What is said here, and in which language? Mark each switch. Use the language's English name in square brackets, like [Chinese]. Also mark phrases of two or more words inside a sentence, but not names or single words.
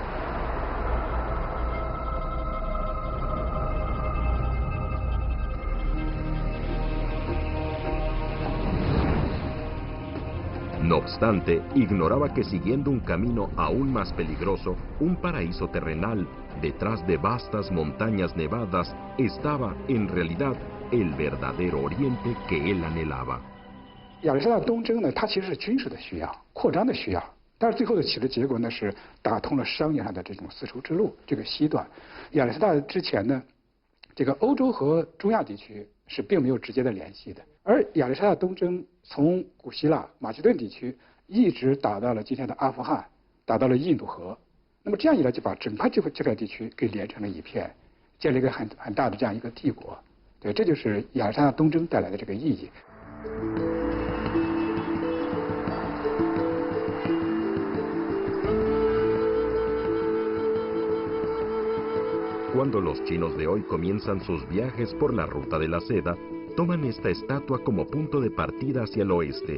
[Spanish] No obstante, ignoraba que siguiendo un camino aún más peligroso, un paraíso terrenal, detrás de vastas montañas nevadas, estaba, en realidad, el verdadero Oriente que él anhelaba. [Chinese] 亚历山大东征呢，它其实是军事的需要、扩张的需要，但是最后的起的结果呢是打通了商业上的这种丝绸之路这个西段。亚历山大之前呢，这个欧洲和中亚地区是并没有直接的联系的，而亚历山大东征从古希腊、马其顿地区一直打到了今天的阿富汗，打到了印度河。那么这样一来，就把整块这块地区给连成了一片，建立一个很大的这样一个帝国。对，这就是亚历山大东征带来的这个意义。 [Spanish] Cuando los chinos de hoy comienzan sus viajes por la Ruta de la Seda, toman esta estatua como punto de partida hacia el oeste.